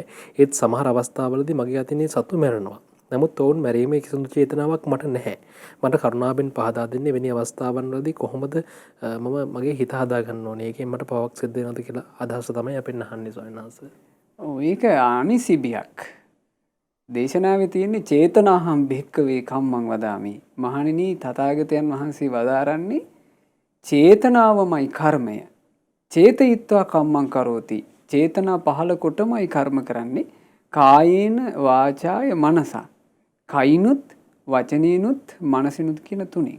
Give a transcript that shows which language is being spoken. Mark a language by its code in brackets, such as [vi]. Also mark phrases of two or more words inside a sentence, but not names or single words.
[si] ඒත් සමහර අවස්ථාවලදී මගේ අතින් සතු මැරෙනවා. නමුත් ඔවුන් මැරීමේ කිසිදු චේතනාවක් මට නැහැ. මට කරුණාවෙන් පහදා දෙන්නේ වෙනි අවස්ථාවන් වලදී කොහොමද මම මගේ හිත හදා ගන්න ඕනේ. ඒකෙන් මට පවක් සිද්ධ වෙනවද කියලා අදහස තමයි අපෙන් අහන්නේ ස්වාමීන් වහන්සේ. ඔව් ඒක අනිසිබියක්. දේශනාවේ තියෙන්නේ [pi] චේතනාහම් භික්කවේ කම්මං වදාමි. [si] මහණෙනි තථාගතයන් වහන්සේ වදාරන්නේ චේතනාවමයි කර්මය. [pi] චේතයිත්වා කම්මං කරෝති. [si] චේතනා පහළ කොටමයි කර්ම කරන්නේ. [pi] කායේන වාචාය මනසා. [si] කයිනුත් වචනේනුත් මනසිනුත් කියන තුنين.